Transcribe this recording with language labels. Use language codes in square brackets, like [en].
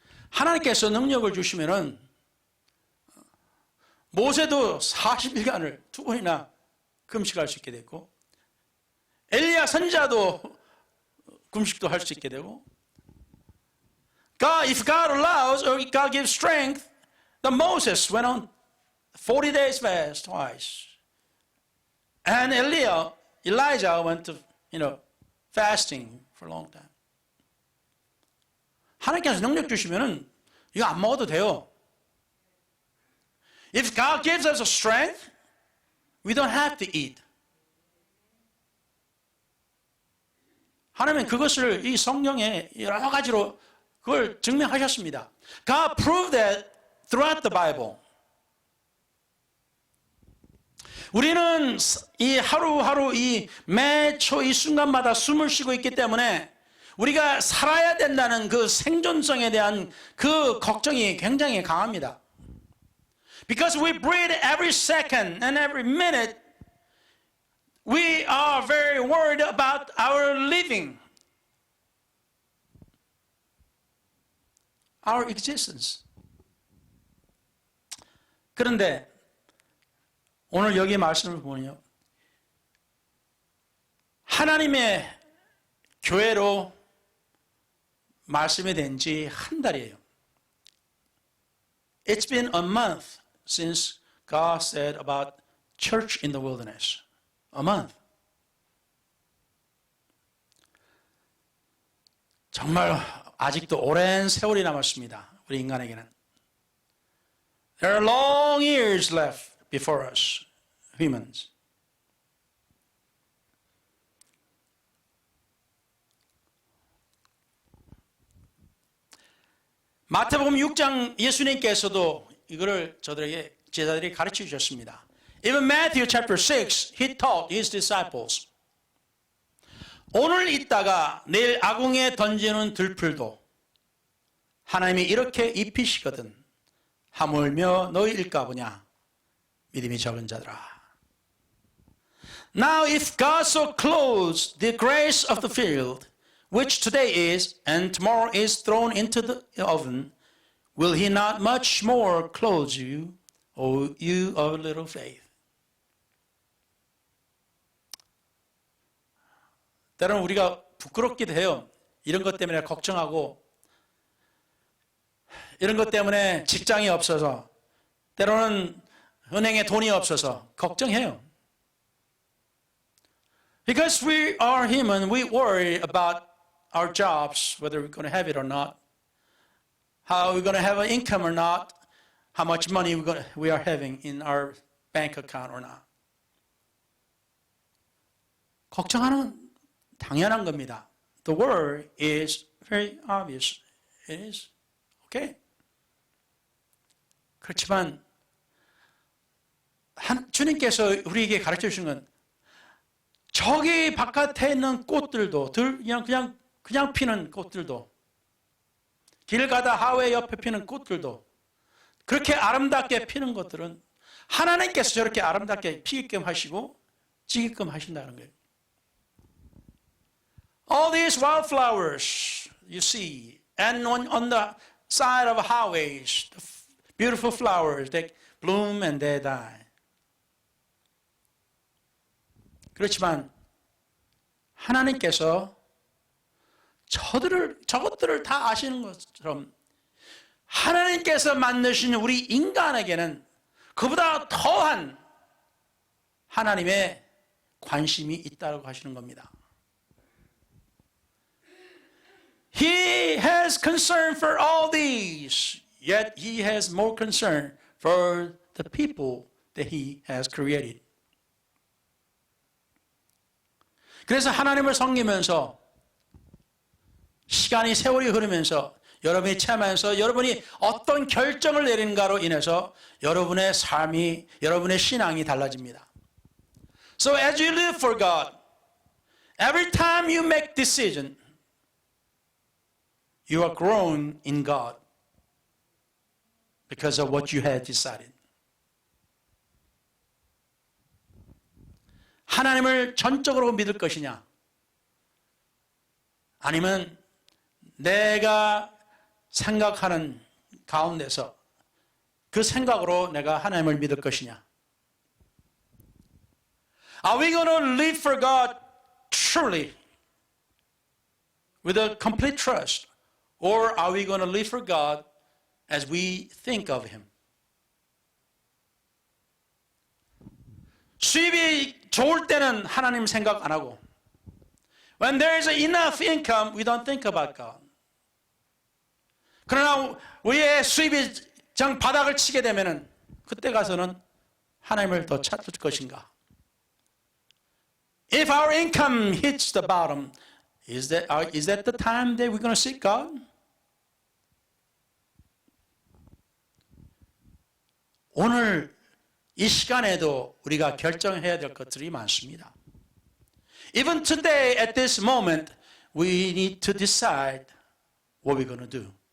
[ko] 하나님께서 능력을 주시면은 모세도 40일간을 두 번이나 금식할 수 있게 됐고, 엘리야 선지자도 금식도 할 수 있게 되고, [en] God, if God allows or God gives strength, then Moses went on 40 days fast twice, and Elijah went to fasting for a long time. [ko] 하나님께서 능력 주시면은 이거 안 먹어도 돼요. [en] If God gives us a strength, we don't have to eat. [ko] 하나님은 그것을 이 성경에 여러 가지로 그걸 증명하셨습니다. [en] God proved that throughout the Bible. [ko] 우리는 이 하루하루 이 매초 이 순간마다 숨을 쉬고 있기 때문에 우리가 살아야 된다는 그 생존성에 대한 그 걱정이 굉장히 강합니다. [en] Because we breathe every second and every minute, we are very worried about our living, our existence. [ko] 그런데 오늘 여기 말씀을 보면요, 하나님의 교회로 말씀이 된 지 한 달이에요. [en] It's been a month since God said about church in the wilderness. A month. [ko] 정말 아직도 오랜 세월이 남았습니다. 우리 인간에게는. [en] There are long years left before us, humans. [ko] 마태복음 6장 예수님께서도 이거를 저들에게 제자들이 가르쳐 주셨습니다. [en] Even Matthew chapter 6, he taught his disciples. [ko] 오늘 있다가 내일 아궁에 던지는 들풀도 하나님이 이렇게 입히시거든 하물며 너희 일까 보냐 믿음이 적은 자들아. [en] Now if God so clothes the grass of the field, which today is and tomorrow is thrown into the oven, will he not much more clothe you, O you of little faith? [ko] 때로는 우리가 부끄럽기도 해요. 이런 것 때문에 걱정하고, 이런 것 때문에 직장이 없어서, 때로는 은행에 돈이 없어서 걱정해요. [en] Because we are human, we worry about our jobs, whether we're going to have it or not, how we're going to have an income or not, how much money we are having in our bank account or not. [ko] 걱정하는 당연한 겁니다. [en] The word is very obvious. It is. Okay? [ko] 그렇지만 주님께서 우리에게 가르쳐 주신 건 저기 바깥에 있는 꽃들도 그냥 피는 꽃들도 길 가다 하회 옆에 피는 꽃들도 그렇게 아름답게 피는 것들은 하나님께서 저렇게 아름답게 피게끔 하시고 지게끔 하신다는 거예요. [en] All these wildflowers you see, and on the side of highways, the beautiful flowers that bloom and they die. [ko] 그렇지만 하나님께서 저것들을 다 아시는 것처럼 하나님께서 만드신 우리 인간에게는 그보다 더한 하나님의 관심이 있다고 하시는 겁니다. [en] He has concern for all these, yet he has more concern for the people that he has created. [ko] 그래서 하나님을 섬기면서 시간이 세월이 흐르면서 여러분이 체험하면서 여러분이 어떤 결정을 내리는가로 인해서 여러분의 삶이, 여러분의 신앙이 달라집니다. [en] So as you live for God, every time you make decision, you are growing in God because of what you had decided. [ko] 하나님을 전적으로 믿을 것이냐? 아니면 내가 생각하는 가운데서 그 생각으로 내가 하나님을 믿을 것이냐? [en] Are we going to live for God truly with a complete trust? Or are we going to live for God as we think of Him? [ko] 수입이 좋을 때는 하나님 생각 안 하고 [en] When there is enough income, we don't think about God. [ko] 그러나 우리의 수입이 정 바닥을 치게 되면은 그때 가서는 하나님을 더 찾을 것인가? [en] If our income hits the bottom, is that the time that we're going to seek God? [ko] 오늘 이 시간에도 우리가 결정해야 될 것들이 많습니다. [en] Even today, at this moment, we need to decide what we're going to do.